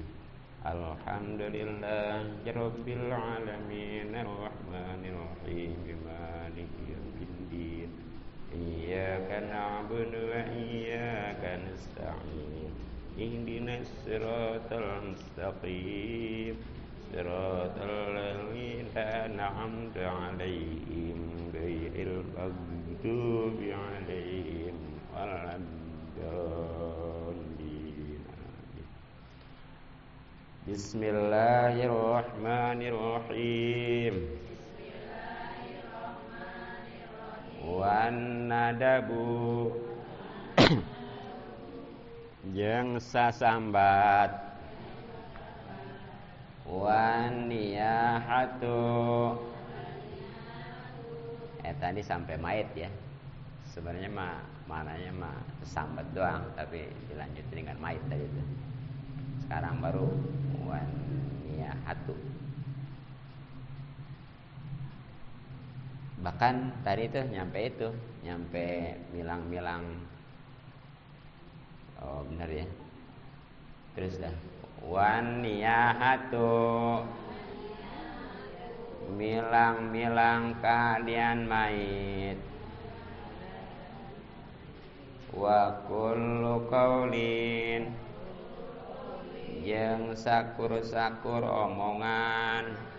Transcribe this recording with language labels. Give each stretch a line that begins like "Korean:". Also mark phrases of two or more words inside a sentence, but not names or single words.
Arabic: الحمد لله رب العالمين الرحمن الرحيم مالك يوم الدين إياك نعبد وإياك نستعين اهدنا الصراط المستقيم صراط الذين أنعمت عليهم غير المغضوب عليهم ولا الضالين. بسم الله الرحمن الرحيم. والندب
Sundanese: jeung sasambat,
Arabic: والنياحة.
Indonesian: Tadi sampai mait ya. Sebenarnya mananya sambat doang, tapi dilanjut dengan mait tadi itu. Sekarang baru
Arabic: والنياحة.
Indonesian: Bahkan tadi itu nyampe milang-milang. Oh benar ya. Terus dah
Arabic: والنياحة,
Indonesian: milang-milang kalian mait.
Arabic: وكل قول,
Sundanese: jeung sakur-sakur omongan.